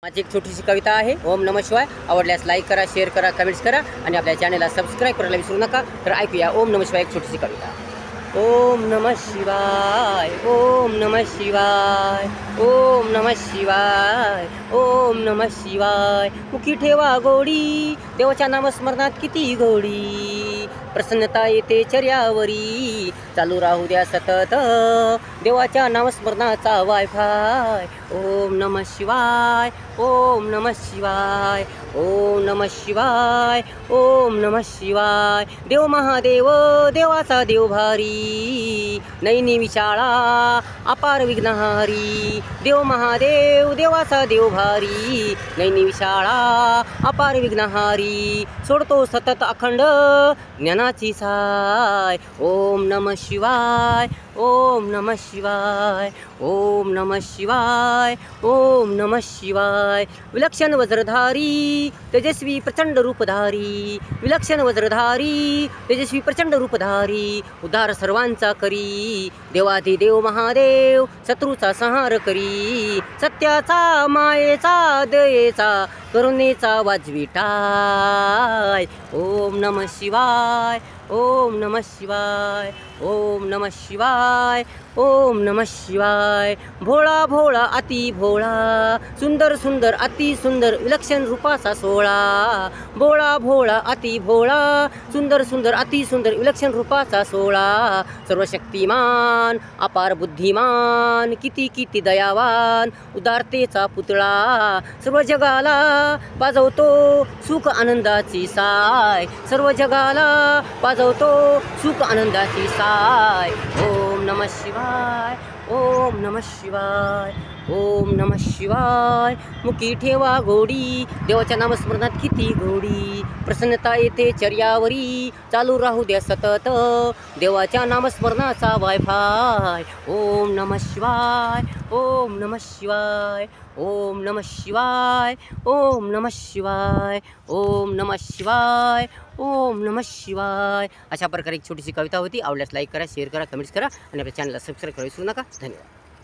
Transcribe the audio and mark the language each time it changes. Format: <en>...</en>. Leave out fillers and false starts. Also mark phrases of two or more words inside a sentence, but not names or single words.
<mr>माझी एक छोटीशी कविता आहे.</mr> <sa>ओम नमः शिवाय.</sa> <mr>आवडल्यास लाईक करा, शेअर करा, कमेंट्स करा आणि आपल्या चॅनलला सबस्क्राईब करायला विसरू नका. तर ऐकूया</mr> <sa>ओम नमः शिवाय</sa> <mr>एक छोटीशी कविता.</mr> <sa>ओम नमः शिवाय, ओम नमः शिवाय, ओम नमः शिवाय, ओम नमः शिवाय.</sa> <mr>मुखी ठेवा गोडी, देवाच्या नामस्मरणात किती गोडी. प्रसन्नता येते चर्यावरी, चालू राहू द्या सतत देवाच्या नामस्मरणाचा वायफाय.</mr> <sa>ओम नमः शिवाय, ओम नमः शिवाय, ओम नमः शिवाय, ओम नमः शिवाय.</sa> <mr>देव महादेव देवाचा देव भारी, नैनी विशाळा अपार विघ्नहारी. देव महादेव देवाचा देव भारी, नैनी विशाळा अपार विघ्नहारी. सोडतो सतत अखंड ज्ञानाची साय.</mr> <sa>ओम नमः शिवाय, ओम नमः शिवाय, ओम नमः शिवाय, ओम नमः शिवाय.</sa> <mr>विलक्षण वज्रधारी तेजस्वी प्रचंड रूपधारी, विलक्षण वज्रधारी तेजस्वी प्रचंड रूपधारी. उद्धार सर्वांचा करी, देवाधिदेव महादेव शत्रूचा संहार करी. सत्याचा मायेचा दयेचा करुणेचा वाजवी टाय.</mr> <sa>ओम नमः शिवाय, ओम नमः शिवाय, ओम नमः शिवाय, ओम नमः शिवाय.</sa> <mr>भोळा भोळा अति भोळा, सुंदर सुंदर अति सुंदर विलक्षण रूपाचा सोळा. भोळा भोळा अति भोळा, सुंदर सुंदर अति सुंदर विलक्षण रूपाचा सोळा. सर्वशक्तिमान अपार बुद्धिमान, किती किती दयावान उदारतेचा पुतळा. सर्व जगाला पाजवतो सुख आनंदाची साय, सर्व जगाला पाजवतो सुख आनंदाची साय.</mr> <sa>ओम नमः शिवाय, ओम नमः शिवाय, ओम नमः शिवाय.</sa> <mr>मुखी ठेवा गोडी, देवाच्या नामस्मरणात किती गोडी. प्रसन्नता येते चर्यावरी, चालू राहू द्या सतत देवाच्या नामस्मरणाचा वायफाय.</mr> <sa>ओम नमः शिवाय, ओम नमः शिवाय, ओम नमः शिवाय, ओम नमः शिवाय, ओम नमः शिवाय, ओम नमः शिवाय.</sa> <mr>अशा प्रकारे एक छोटीशी कविता होती. आवडल्यास लाईक करा, शेअर करा, कमेंट्स करा आणि आपल्या चॅनलला सबस्क्राईब करायला विसरू नका. धन्यवाद.</mr>